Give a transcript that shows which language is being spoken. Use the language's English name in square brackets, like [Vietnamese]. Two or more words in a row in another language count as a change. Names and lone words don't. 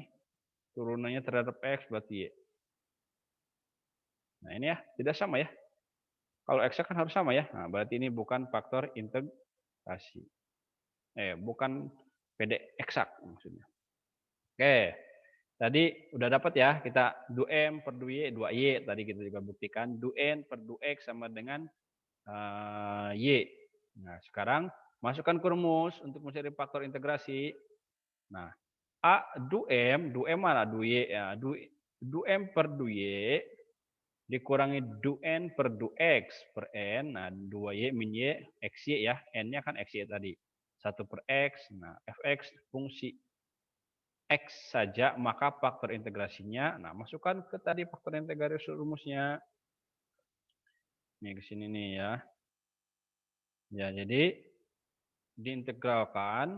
[Indonesian] Turunannya terhadap x berarti y. Nah ini ya, tidak sama ya. Kalau x kan harus sama ya. Nah, berarti ini bukan faktor integrasi. Bukan PD eksak maksudnya. Oke. Tadi udah dapat ya kita du-m per du-y 2y tadi kita juga buktikan du-n per du-x sama dengan y. Nah, sekarang masukkan ke rumus untuk mencari faktor integrasi. Nah, A du-m mana du-y ya, du-m per du-y dikurangi du-n per du-x per n. Nah, 2y min y, xy ya. N-nya kan xy tadi. 1 per x. Nah, fx fungsi x saja, maka faktor integrasinya. Nah, masukkan ke tadi faktor integrasi rumusnya. Ini ke sini nih ya. Ya, jadi diintegralkan.